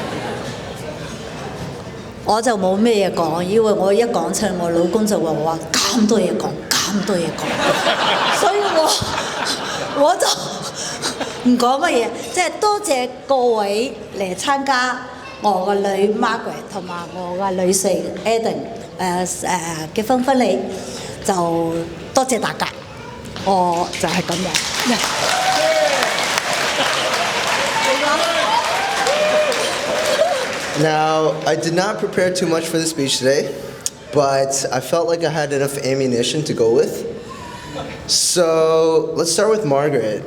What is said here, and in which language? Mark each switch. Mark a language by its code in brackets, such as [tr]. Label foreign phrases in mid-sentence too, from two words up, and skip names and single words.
[yue] 我就冇咩嘢講，因為我一講出嚟，我老公就話我咁多嘢講，所以我就唔講乜嘢，即係多謝各位嚟參加我個女 Margaret 同埋我個女婿 Eden 結婚禮，就多謝大家，我就係咁樣。 [en] Now, I did not prepare too much for the speech today, but I felt like I had enough ammunition to go with. So let's start with Margaret.